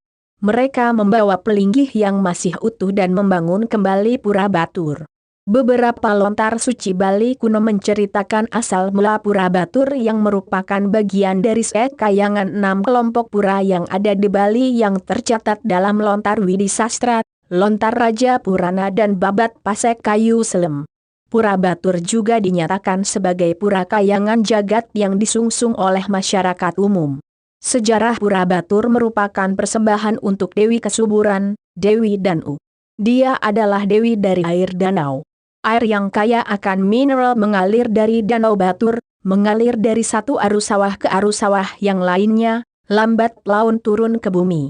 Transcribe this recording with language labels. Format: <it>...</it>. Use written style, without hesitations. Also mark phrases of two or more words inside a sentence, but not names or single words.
<id>Mereka membawa Pelinggih yang masih utuh dan membangun kembali Pura Batur. Beberapa lontar suci Bali kuno menceritakan asal mula Pura Batur yang merupakan bagian dari sekayangan 6 kelompok pura yang ada di Bali yang tercatat dalam lontar Widi Sastra, lontar Raja Purana dan babat Pasek Kayu Selem. Pura Batur juga dinyatakan sebagai pura kayangan jagat yang disungsung oleh masyarakat umum. Sejarah Pura Batur merupakan persembahan untuk Dewi Kesuburan, Dewi Danu. Dia adalah Dewi dari air danau. Air yang kaya akan mineral mengalir dari Danau Batur, mengalir dari satu arus sawah ke arus sawah yang lainnya, lambat laun turun ke bumi.</id>